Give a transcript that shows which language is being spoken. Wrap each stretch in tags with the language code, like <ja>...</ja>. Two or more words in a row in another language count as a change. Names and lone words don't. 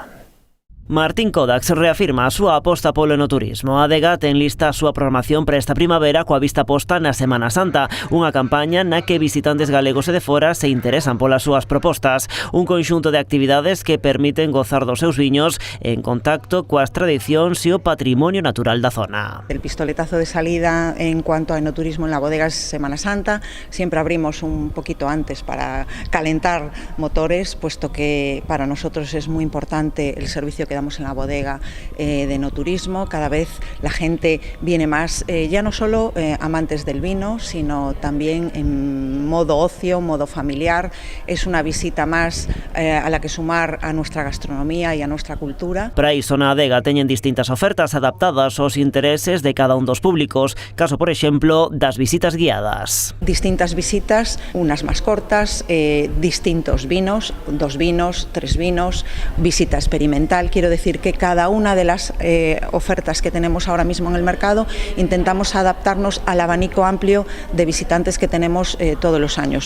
<gl>Martín Kodax reafirma a súa aposta polo enoturismo. A adega ten lista a súa programación para esta primavera coa vista posta na Semana Santa, unha campaña na que visitantes galegos e de fora se interesan polas súas propostas. Un conxunto de actividades que permiten gozar dos seus viños en contacto coas tradicións e o patrimonio natural da zona.</gl> <es>El pistoletazo de salida en cuanto a enoturismo en la bodega es Semana Santa. Siempre abrimos un poquito antes para calentar motores, puesto que para nosotros es muy importante el servicio que damos en la bodega de enoturismo. Cada vez la gente viene más, ya no solo amantes del vino, sino también en modo ocio, modo familiar. Es una visita más a la que sumar a nuestra gastronomía y a nuestra cultura.</es> <gl>Para iso na adega teñen distintas ofertas adaptadas aos intereses de cada un dos públicos, caso, por exemplo, das visitas guiadas.</gl> <es>Distintas visitas, unas más cortas, distintos vinos, 2 vinos, 3 vinos, visita experimental. Quiero quiero decir que cada una de las ofertas que tenemos ahora mismo en el mercado intentamos adaptarnos al abanico amplio de visitantes que tenemos todos los años.</es>